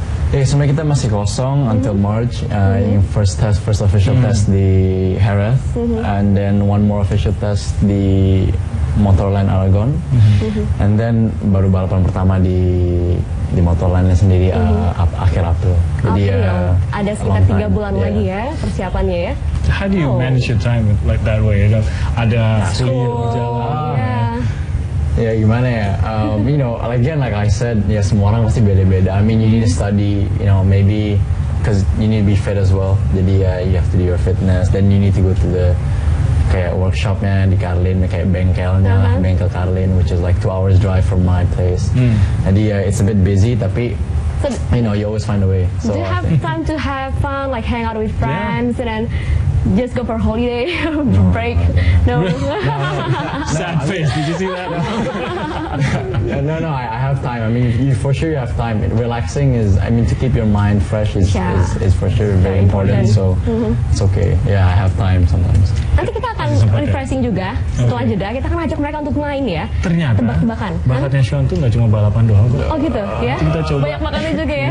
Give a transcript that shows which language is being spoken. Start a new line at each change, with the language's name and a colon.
Indonesian: Sebenarnya kita masih kosong
English: until March. First official test
Indonesian: di Jerez,
English: and then one more official test
Indonesian: di Motorland Aragon, and then baru balapan pertama di Motorlandnya sendiri akhir April. Jadi ada sekitar 3 bulan lagi ya persiapannya ya.
English: How do you manage your time like that way?
Indonesian: Ada kuliah berjalan. Ya gimana ya,
English: you know, again like I said,
Indonesian: ya semua orang pasti beda-beda.
English: I mean, you need to study, you know, maybe because you need to be fit as well. Jadi you have to do your fitness, then you need to go to the kayak workshopnya di Carlin,
Indonesian: kayak bengkelnya bengkel Carlin,
English: which is like 2 hours drive from my place. Jadi it's a bit busy, tapi So, you know, you always find a way. So do you have time to have fun, like hang out with friends, and then just go for holiday break? No. Sad face. Did you see that? no, I have time. I mean, for sure you have time. Relaxing is, I mean, to keep your mind fresh is for sure very important. So it's okay. Yeah, I have time sometimes.
Indonesian: Nanti kita akan refreshing juga setelah jeda. Kita akan ajak mereka untuk main ya. Ternyata tebak-tebakan. bakatnya Sean tuh nggak cuma balapan doang. Oh gitu ya. Kita coba banyak makannya juga ya.